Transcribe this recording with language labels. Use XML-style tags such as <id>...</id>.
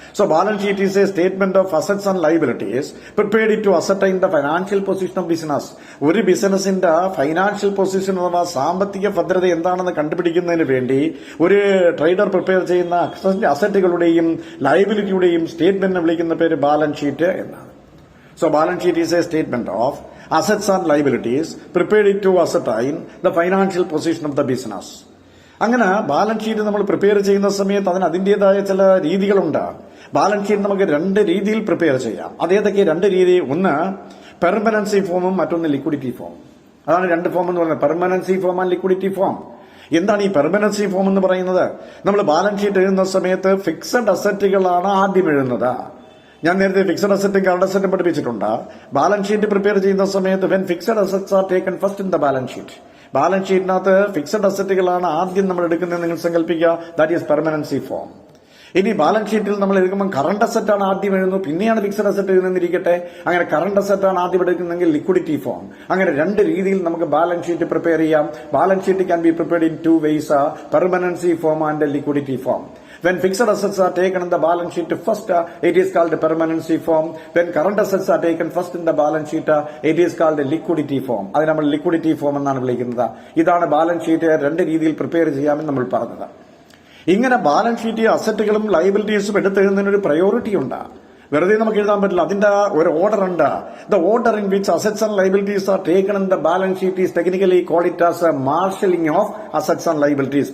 <en>So balance sheet is a statement of assets and liabilities prepared to ascertain the financial position of business.</en> <ml>ഒരു ബിസിനസിന്റെ financial position അഥവാ സാമ്പത്തിക ഭദ്രത എന്താണെന്ന് കണ്ടുപിടിക്കുന്നതിന് വേണ്ടി ഒരു ട്രേഡർ പ്രിപ്പയർ ചെയ്യുന്ന അസറ്റുകളുടെയും ലയബിലിറ്റിയുടെയും സ്റ്റേറ്റ്മെന്റിനെ വിളിക്കുന്ന പേര് ബാലൻസ് ഷീറ്റ് എന്നാണ്.</ml> <en>So balance sheet is a statement of assets and liabilities prepared to ascertain the financial position of the business.</en> <ml>അങ്ങനെ ബാലൻസ് ഷീറ്റ് നമ്മൾ പ്രിപ്പയർ ചെയ്യുന്ന സമയത്ത് അതിന് അതിന്റേതായ ചില രീതികളുണ്ട്. ബാലൻസ് ഷീറ്റ് നമുക്ക് രണ്ട് രീതിയിൽ പ്രിപ്പയർ ചെയ്യാം. അതേതൊക്കെ രണ്ട് രീതി? ഒന്ന് പെർമനൻസി ഫോമും മറ്റൊന്ന് ലിക്വിഡിറ്റി ഫോം. അതാണ് രണ്ട് ഫോം എന്ന് പറയുന്നത്, permanency form and liquidity form. എന്താണ് ഈ പെർമനൻസി ഫോം എന്ന് പറയുന്നത്? നമ്മൾ ബാലൻസ് ഷീറ്റ് എഴുതുന്ന സമയത്ത് ഫിക്സഡ് അസറ്റുകളാണ് ആദ്യം എഴുതുന്നത്. ഞാൻ നേരത്തെ ഫിക്സഡ് അസറ്റും കറണ്ട് അസറ്റും പഠിപ്പിച്ചിട്ടുണ്ട്. ബാലൻസ് ഷീറ്റ് പ്രിപ്പയർ ചെയ്യുന്ന സമയത്ത്</ml> <en>When fixed assets are taken first in the balance sheet.</en> <ml>Balance ഷീറ്റിനകത്ത് fixed അസറ്റുകളാണ് ആദ്യം നമ്മൾ എടുക്കുന്നത് നിങ്ങൾ സങ്കല്പിക്കുക.</ml> <en>That is permanency form.</en> <ml>ഇനി ബാലൻസ് ഷീറ്റിൽ നമ്മൾ എടുക്കുമ്പോൾ കറണ്ട് അസറ്റ് ആണ് ആദ്യം എഴുതുന്നു, പിന്നെയാണ് ഫിക്സഡ് അസറ്റ് എഴുതുന്നിരിക്കട്ടെ. അങ്ങനെ കറണ്ട് അസറ്റ് ആണ് ആദ്യം എടുക്കുന്നെങ്കിൽ ലിക്വിഡിറ്റി ഫോം. അങ്ങനെ രണ്ട് രീതിയിൽ നമുക്ക് ബാലൻസ് ഷീറ്റ് പ്രിപ്പയർ ചെയ്യാം.</ml> <en>Balance sheet can be prepared in two ways, permanency form and liquidity form. When fixed assets are taken in the balance sheet first, it is called permanency form. When current assets are taken first in the balance sheet, it is called liquidity form.</en> <ml>അത് നമ്മൾ liquidity form എന്നാണ് വിളിക്കുന്നത്. ഇതാണ് balance sheet രണ്ട് രീതിയിൽ prepare ചെയ്യാമെന്ന് നമ്മൾ പറഞ്ഞത്. ഇങ്ങനെ ബാലൻസ് ഷീറ്റ് അസറ്റുകളും ലയബിലിറ്റീസും എടുത്തെഴുതുന്നതിന് ഒരു പ്രയോറിറ്റി ഉണ്ട്. വെറുതെ നമുക്ക് എഴുതാൻ പറ്റില്ല. അതിന്റെ ഒരു ഓർഡർ ഉണ്ട്.</ml> <en>The order in which assets and liabilities are taken in the balance sheet is technically called it as marshalling of assets and liabilities.</en>